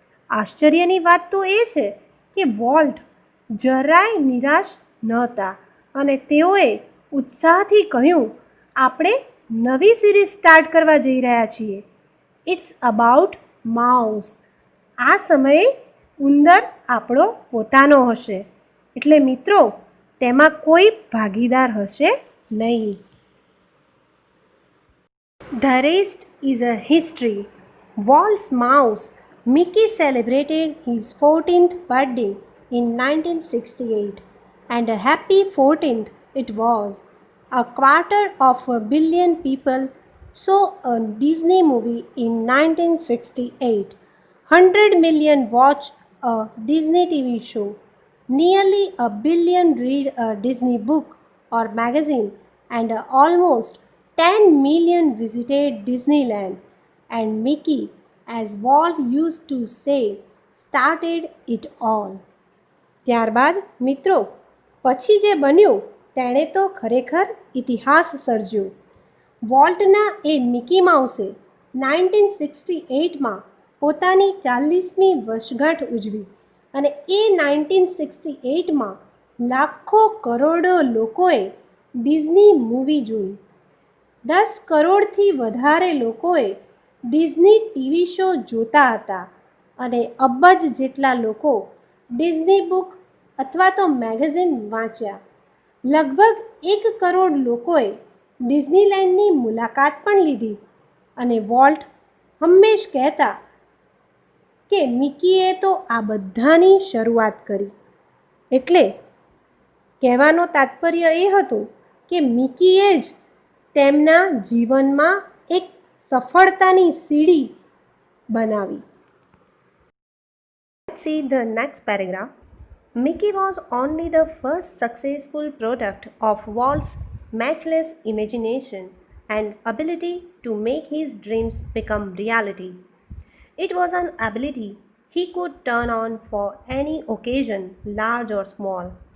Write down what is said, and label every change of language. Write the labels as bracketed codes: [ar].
[gu] આશ્ચર્યની વાત તો એ છે કે વોલ્ટ જરાય નિરાશ નહોતા અને તેઓએ ઉત્સાહથી કહ્યું, આપણે નવી [en] series start [gu] કરવા જઈ રહ્યા છીએ. [en] It's about mouse. [gu] આ સમયે ઉંદર આપણો પોતાનો હશે, એટલે મિત્રો તેમાં કોઈ ભાગીદાર હશે નહીં. [en] The rest is a history. Walt's mouse, Mickey, celebrated his 14th birthday in 1968, and a happy 14th it was. 250 million people saw a Disney movie in 1968. 100 million watched a Disney TV show. Nearly a billion read a Disney book or magazine, and almost 10 million visited Disneyland. And Mickey, as Walt used to say, started it all. [gu] ત્યારબાદ મિત્રો પછી જે બન્યું તેણે તો ખરેખર ઇતિહાસ સર્જ્યો. વોલ્ટના એ Mickey માઉસે 1968માં પોતાની 40મી વર્ષગાંઠ ઉજવી અને એ 1968માં લાખો કરોડો લોકોએ ડિઝની મૂવી જોઈ. 10 કરોડથી વધારે લોકોએ ડિઝની ટીવી શો જોતા હતા અને અબજ જેટલા લોકો ડિઝની બુક અથવા તો મેગેઝિન વાંચ્યા. લગભગ 1 કરોડ લોકોએ ડિઝનીલેન્ડની મુલાકાત પણ લીધી અને વોલ્ટ હંમેશ કહેતા કે મિકીએ તો આ બધાની શરૂઆત કરી. એટલે કહેવાનો તાત્પર્ય એ હતું કે મિકીએ જ તેમના જીવનમાં એક સફળતાની સીડી બનાવી. [en] Let's see the next paragraph. Mickey was only the first successful product of Walt's matchless imagination and ability to make his dreams become reality. It was an ability he could turn on for any occasion, large or small.